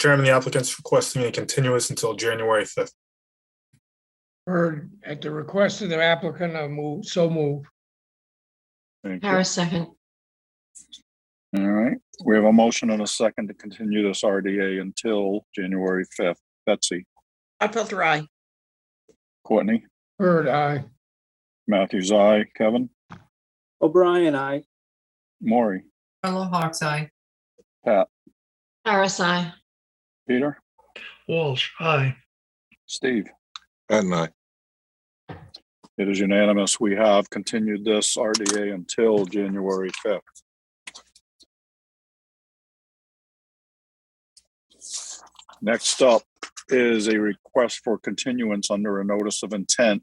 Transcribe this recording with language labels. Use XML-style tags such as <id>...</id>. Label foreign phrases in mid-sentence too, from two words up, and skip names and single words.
<en>Chairman, the applicant's requesting a continuance until January 5th. Heard at the request of the applicant, I move. Thank you. Harris, second. All right, we have a motion and a second to continue this RDA until January 5th. Betsy, Gladfelter, aye. Courtney, Heard, aye. Matthews, aye. Kevin, O'Brien, I. Maury, Carlo Hawks, aye. Pat, Harris, aye. Peter, Walsh, aye. Steve. Pat and I. It is unanimous. We have continued this RDA until January 5th. Next up is a request for continuance under a notice of intent.</en>